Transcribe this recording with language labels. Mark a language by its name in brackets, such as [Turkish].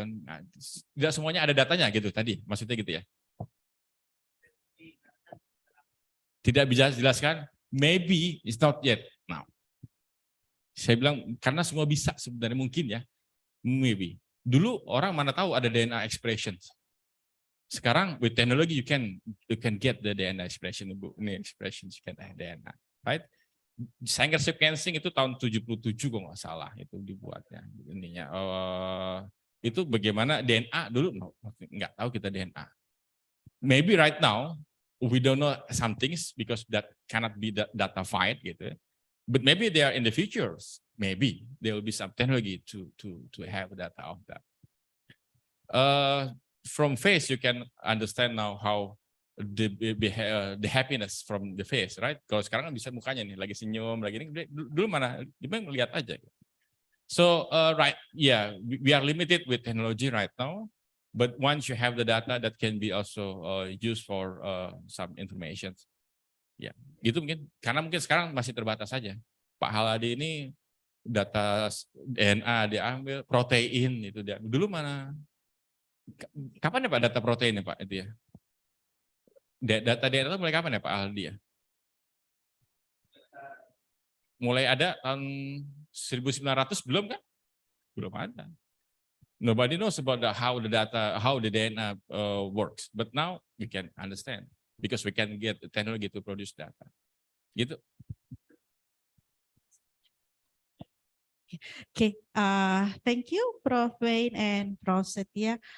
[Indonesian] Nah, tidak semuanya ada datanya gitu tadi, maksudnya gitu ya. Tidak bisa dijelaskan, [English] maybe it's not yet now. [Indonesian] Saya bilang karena semua bisa sebenarnya, mungkin ya, maybe. Dulu orang mana tahu ada DNA expressions. [English] Sekarang with technology you can get the DNA expression, ini expressions, you can have DNA, right? [Indonesian] Sanger sequencing itu tahun 77 kalau nggak salah itu dibuatnya ininya. Itu bagaimana DNA dulu nggak tahu kita DNA. [English] Maybe right now we don't know some things because that cannot be datafied gitu. But maybe they are in the future. Maybe there will be some technology to have data of that. From face you can understand now how the happiness from the face, right? [Indonesian] Kalau sekarang kan bisa mukanya nih lagi senyum, lagi ini, dulu mana dia lihat aja. [English] So right, yeah, we are limited with technology right now, but once you have the data that can be also used for some information, [Indonesian] ya, itu mungkin karena mungkin sekarang masih terbatas saja. Pak Haladi ini data DNA diambil, protein itu dia. Dulu mana? Kapan ya Pak data protein ya Pak itu ya? Data DNA itu mulai kapan ya Pak Aldi ya? Mulai ada tahun 1900 belum kan? Belum ada. [English] Nobody knows about how the DNA works, but now we can understand because we can get the technology to produce data. [Indonesian] Gitu. [English] Okay, thank you, Prof. Wayne and Prof. Setia.